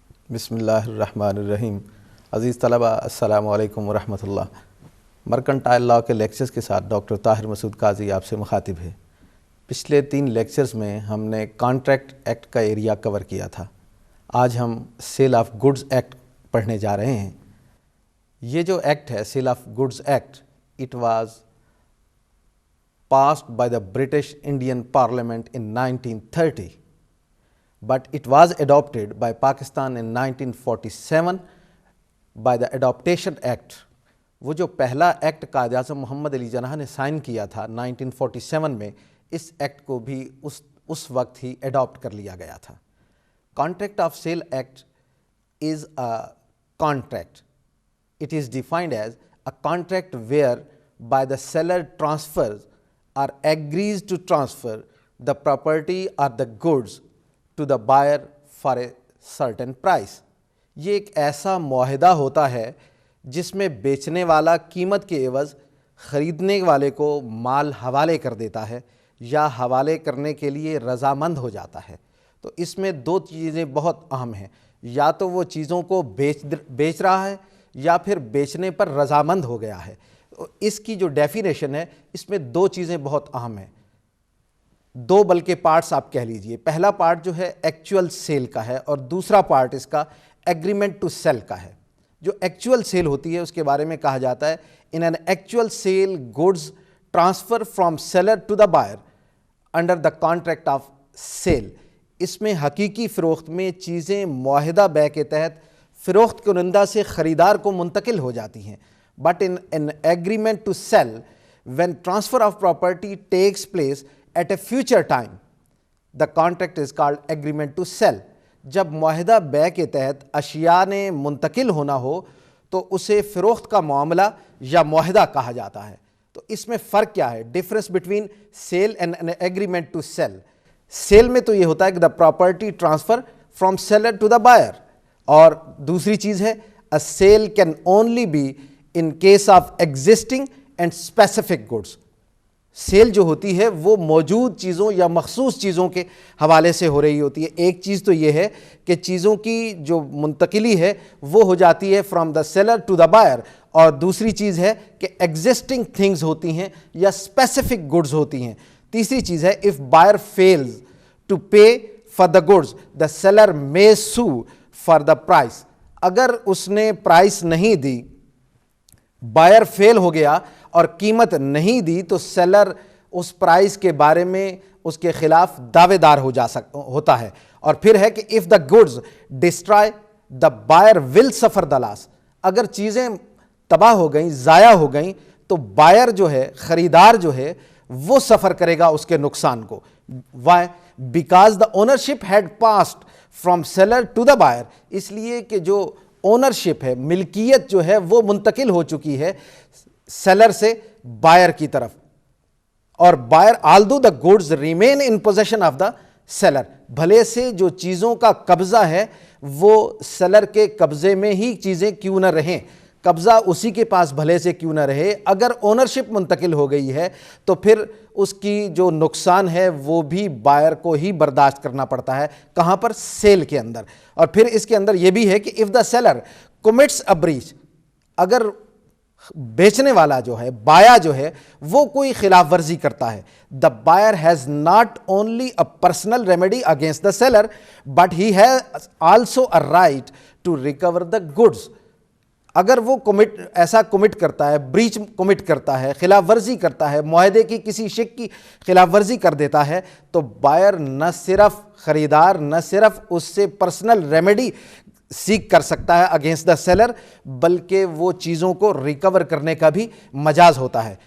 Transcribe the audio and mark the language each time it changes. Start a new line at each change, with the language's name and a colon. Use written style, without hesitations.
Urdu: بسم اللہ الرحمن الرحیم. عزیز طلبہ السلام علیکم ورحمۃ اللہ. مرکنٹائل لاء کے لیکچرز کے ساتھ ڈاکٹر طاہر مسعود قاضی آپ سے مخاطب ہے. پچھلے 3 لیکچرز میں ہم نے کانٹریکٹ ایکٹ کا ایریا کور کیا تھا. آج ہم سیل آف گڈز ایکٹ پڑھنے جا رہے ہیں. یہ جو ایکٹ ہے
English: Sale of goods act, it was passed by the British Indian Parliament in 1930, but it was adopted by Pakistan in 1947 by the Adoption Act.
Urdu: وہ جو پہلا ایکٹ قائد اعظم محمد علی جناح نے سائن کیا تھا 1947 میں، اس ایکٹ کو بھی اس وقت ہی اڈاپٹ کر لیا گیا تھا.
English: Contract of sale act is a contract. It is defined as a contract where by the seller transfers or agrees to transfer the property or the goods to the buyer for a certain price.
Urdu: یہ ایک ایسا معاہدہ ہوتا ہے جس میں بیچنے والا قیمت کے عوض خریدنے والے کو مال حوالے کر دیتا ہے یا حوالے کرنے کے لیے رضامند ہو جاتا ہے. تو اس میں 2 چیزیں بہت اہم ہیں، یا تو وہ چیزوں کو بیچ رہا ہے یا پھر بیچنے پر رضامند ہو گیا ہے. اس کی جو ڈیفینیشن ہے اس میں 2 چیزیں بہت اہم ہیں، 2 بلکہ پارٹس آپ کہہ لیجئے. پہلا پارٹ جو ہے ایکچوئل سیل کا ہے اور دوسرا پارٹ اس کا ایگریمنٹ ٹو سیل کا ہے. جو ایکچوئل سیل ہوتی ہے اس کے بارے میں کہا جاتا ہے
English: In an actual sale goods transfer from seller to the buyer under the contract of sale.
Urdu: اس میں حقیقی فروخت میں چیزیں معاہدہ بے کے تحت فروخت کنندہ سے خریدار کو منتقل ہو جاتی ہیں.
English: But in an agreement to sell, when transfer of property takes place at a future time, the contract is called agreement to sell.
Urdu: جب معاہدہ بے کے تحت اشیاء نے منتقل ہونا ہو تو اسے فروخت کا معاملہ یا معاہدہ کہا جاتا ہے. تو اس میں فرق کیا ہے؟
English: Difference between sale and an agreement to sell.
Urdu: Cell میں تو یہ ہوتا ہے کہ
English: the property transfer from seller to the buyer,
Urdu: اور دوسری چیز ہے
English: a sale can only be in case of existing and specific goods.
Urdu: Cell جو ہوتی ہے وہ موجود چیزوں یا مخصوص چیزوں کے حوالے سے ہو رہی ہوتی ہے. ایک چیز تو یہ ہے کہ چیزوں کی جو منتقلی ہے وہ ہو جاتی ہے
English: from the seller to the buyer,
Urdu: اور دوسری چیز ہے کہ ایگزسٹنگ تھنگز ہوتی ہیں یا اسپیسیفک گڈز ہوتی ہیں. تیسری چیز ہے
English: if buyer fails to pay for the goods the seller may sue for the price.
Urdu: اگر اس نے پرائس نہیں دی، بائر فیل ہو گیا اور قیمت نہیں دی، تو سیلر اس پرائس کے بارے میں اس کے خلاف دعوے دار ہوتا ہے. اور پھر ہے کہ
English: if the goods destroy the buyer will suffer the loss.
Urdu: اگر چیزیں تباہ ہو گئیں، ضائع ہو گئیں، تو بائر جو ہے، خریدار جو ہے، وہ سفر کرے گا اس کے نقصان کو.
English: Why? Because the ownership had passed from seller to the buyer.
Urdu: اس لیے کہ جو اونرشپ ہے، ملکیت جو ہے وہ منتقل ہو چکی ہے سیلر سے بائر کی طرف. اور buyer
English: although the goods remain in possession of the seller،
Urdu: بھلے سے جو چیزوں کا قبضہ ہے وہ سیلر کے قبضے میں ہی چیزیں کیوں نہ رہیں، قبضہ اسی کے پاس بھلے سے کیوں نہ رہے، اگر اونرشپ منتقل ہو گئی ہے تو پھر اس کی جو نقصان ہے وہ بھی بائر کو ہی برداشت کرنا پڑتا ہے. کہاں پر؟ سیل کے اندر. اور پھر اس کے اندر یہ بھی ہے کہ
English: if the seller commits a breach،
Urdu: اگر بیچنے والا جو ہے، بایا جو ہے، وہ کوئی خلاف ورزی کرتا ہے،
English: the buyer has not only a personal remedy against the seller but he has also a right to recover the goods.
Urdu: اگر وہ ایسا کمٹ کرتا ہے، بریچ کمٹ کرتا ہے، خلاف ورزی کرتا ہے، معاہدے کی کسی شک کی خلاف ورزی کر دیتا ہے، تو بائر نہ صرف خریدار نہ صرف اس سے پرسنل ریمیڈی سیک کر سکتا ہے
English: against the seller,
Urdu: بلکہ وہ چیزوں کو ریکور کرنے کا بھی مجاز ہوتا ہے.